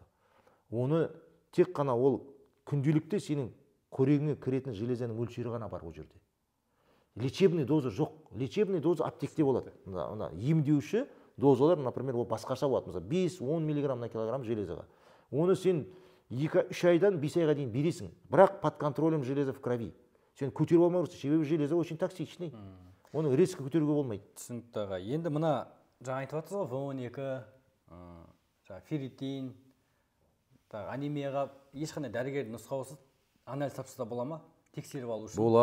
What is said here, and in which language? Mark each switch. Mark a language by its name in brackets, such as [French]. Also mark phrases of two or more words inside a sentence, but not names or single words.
[Kazakh] Оны тек қана ол күнделікті сенің қорегіңе кіретін железенің мөлшері ғана бар ол жерде. [Russian] Лечебный доза [Kazakh] жоқ. [Russian] Лечебный доза [Kazakh] аптекте болады. Емдеуші дозалар, например, ол басқаша болады. Мысалы 5-10 мг [Russian] на килограмм [Kazakh] железаға. Оны сен 2-3 айдан 5 айға дейін бересің. [Russian] Бірақ под контролем железа в крови. [Kazakh] Сен көтеріп алмау керексің, себебі [Russian] железа очень токсичный. [Kazakh] Оны резко көтеруге болмайды. Түсінікті аға. Енді мына жаңа айтып жатсыз ғой, В12, ферритин, анемияға ешқандай дәрігердің нұсқауысыз анализ тапсырса бола ма? Тексеріп алу үшін.